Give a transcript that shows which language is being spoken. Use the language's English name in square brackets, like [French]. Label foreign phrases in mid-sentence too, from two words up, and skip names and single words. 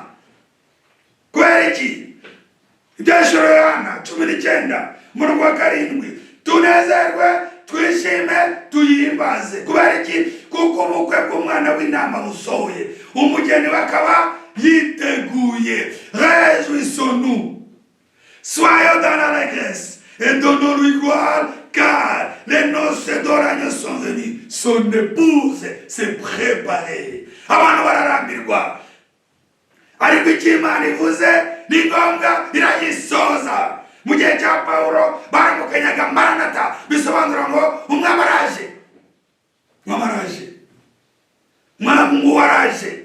[Kinyarwanda] Kubera iki? Ibyashuro Yohana 19 murongo wa karindwi. Tunezerwe, twishime, tuyihimbaze. Kubera iki? Kuko ubukwe bw'umwana w'intama busohoye, umugeni we akaba yiteguye. [French] Réjouissons-nous, soyons dans l'allégresse et donnons-lui gloire, car les noces de l'agneau sont venues, son épouse s'est préparée. [Kinyarwanda] Abantu bararambirwa, ariko icyo Imana ivuze ni ngombwa iragisoza. Mu gihe cya Pawulo baramukanyaga Maranatha, bisobanura ngo umwami araje, umwami araje, umwami waraje.